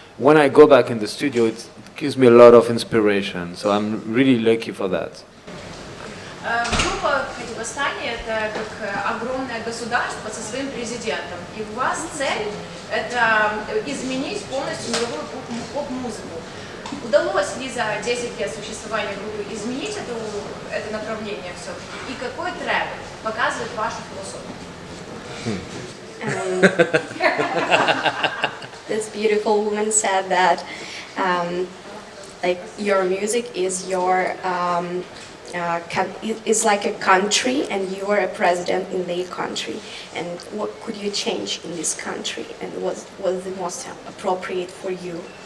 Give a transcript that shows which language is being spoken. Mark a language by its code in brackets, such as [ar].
[en] When I go back in the studio, it gives me a lot of inspiration, so I'm really lucky for that. [ru] Группа Kadebostany — это как огромное государство со своим президентом. И у вас цель — это изменить полностью мировую поп-музыку. Удалось ли за 10 лет существования группы изменить это направление все-таки? И какой трек показывает вашу философию? [en] This beautiful woman said that like your music is your is like a country, and you are a president in the country. And what could you change in this country, and what was the most appropriate for you?